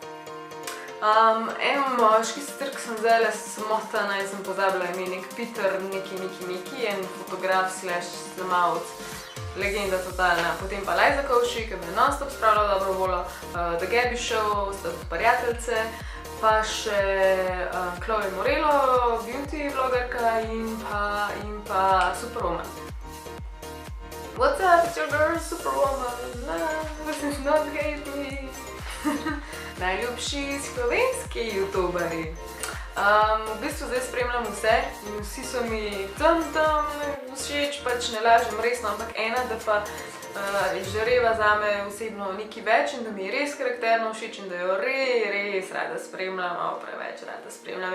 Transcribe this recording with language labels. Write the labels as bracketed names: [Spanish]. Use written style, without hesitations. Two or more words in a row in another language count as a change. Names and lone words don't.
[Slovenian] En moški sicer, ki sem zdaj samotana in sem pozabila ime, nek Peter neki, en fotograf / snemalec, legenda totalna. Potem pa Liza Kowski, ki me je non-stop spravila dobro voljo, The Gabby Show, sta tudi prijateljce, pa še Chloe Morello, beauty vlogerka in pa Superwoman. [English] What's up, it's your girl Superwoman, this is not hate me. [Slovenian] Najljubši slovenski youtuberi. V bistvu zdaj spremljam vse in vsi so mi tam všeč, pač ne lažem resno, ampak ena, da pa Žareva zame osebno nekaj več in da mi je res karakterno všeč in da jo res rada spremljam, malo preveč rada spremljam.